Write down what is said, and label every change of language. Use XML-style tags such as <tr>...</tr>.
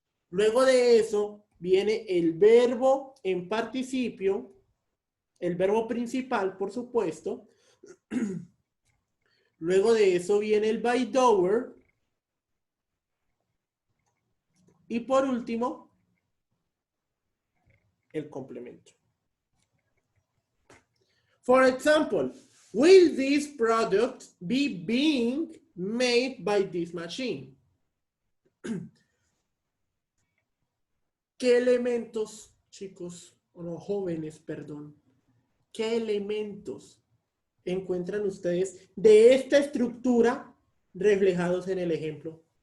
<es>Luego de eso viene el verbo en participio, el verbo principal, por supuesto. Luego de eso viene el by doer. Y por último, el complemento.</es> <en>For example, will this product be being made by this machine?</en> <es>¿Qué elementos, chicos, o no, jóvenes, perdón, qué elementos encuentran ustedes de esta estructura reflejados en el ejemplo?</es>